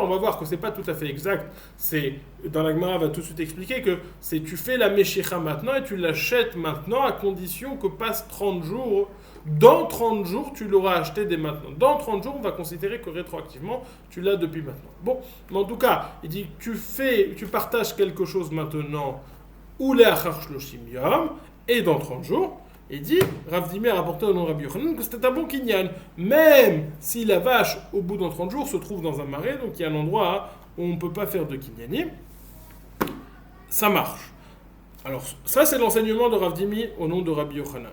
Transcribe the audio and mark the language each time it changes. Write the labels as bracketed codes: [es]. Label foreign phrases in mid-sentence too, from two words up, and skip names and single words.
[fr] On va voir que ce n'est pas tout à fait exact. Dans la Gemara, va tout de suite expliquer que tu fais la meshicha maintenant et tu l'achètes maintenant à condition que passe 30 jours. Dans 30 jours, tu l'auras acheté dès maintenant. Dans 30 jours, on va considérer que rétroactivement, tu l'as depuis maintenant. Bon, mais en tout cas, il dit tu partages quelque chose maintenant, ou les [he] אחר שלושים יום, [fr] et dans 30 jours. Il dit, Rav Dimi a rapporté au nom de Rabbi Yochanan que c'était un bon kinyan, même si la vache, au bout d'un 30 jours, se trouve dans un marais, donc il y a un endroit où on ne peut pas faire de kinyanim, ça marche. Alors, ça c'est l'enseignement de Rav Dimi au nom de Rabbi Yochanan.